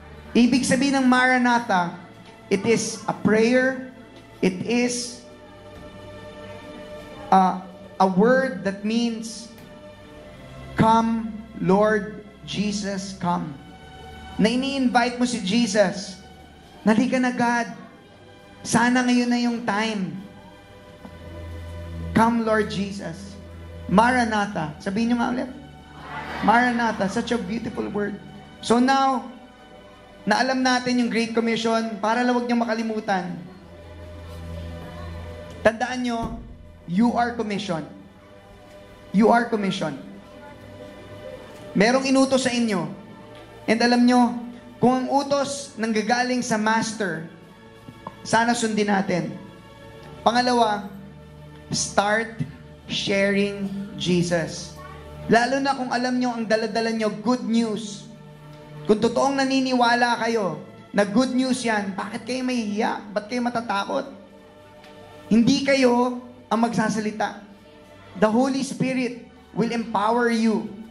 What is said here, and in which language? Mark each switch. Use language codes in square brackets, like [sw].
[tl] Ibig sabihin ng [en] Maranatha, it is a prayer. It is a word that means, come, Lord Jesus, come. [tl] Na ini-invite mo si Jesus. Nalika na God. Sana ngayon na yung time. [en] Come, Lord Jesus. [tl] Maranatha. Sabihin nyo nga ulit. Maranatha. [en] Such a beautiful word. So now, [tl] na alam natin yung Great Commission, para lang huwag niyong makalimutan. Tandaan nyo, [en] you are commissioned. You are commissioned. [tl] Merong inutos sa inyo. And alam nyo, kung ang utos nanggagaling sa master, sana sundin natin. Pangalawa, [en] start sharing Jesus. [tl] Lalo na kung alam nyo ang daladala nyo, good news. Kung totoong naniniwala kayo na good news yan, bakit kayo mahihiya? Ba't kayo matatakot? Hindi kayo ang magsasalita. [en] The Holy Spirit will empower you.